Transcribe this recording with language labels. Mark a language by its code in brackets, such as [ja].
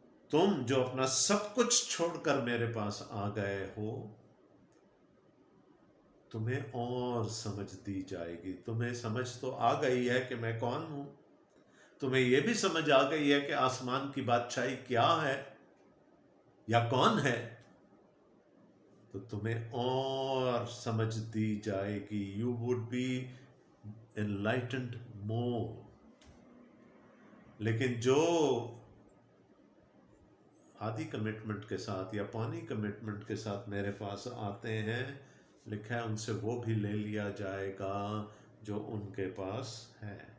[ur] تم جو اپنا سب کچھ چھوڑ کر میرے پاس آ گئے ہو، تمہیں اور سمجھ دی جائے گی. تمہیں سمجھ تو آ گئی ہے کہ میں کون ہوں، تمہیں یہ بھی سمجھ آ گئی ہے کہ آسمان کی بادشاہی کیا ہے یا کون ہے، تو تمہیں اور سمجھ دی جائے گی. [en] You would be enlightened more. [ur] لیکن جو آدھی کمٹمنٹ کے ساتھ یا پانی کمٹمنٹ کے ساتھ میرے پاس آتے ہیں، لکھا ہے ان سے وہ بھی لے لیا جائے گا جو ان کے پاس ہے.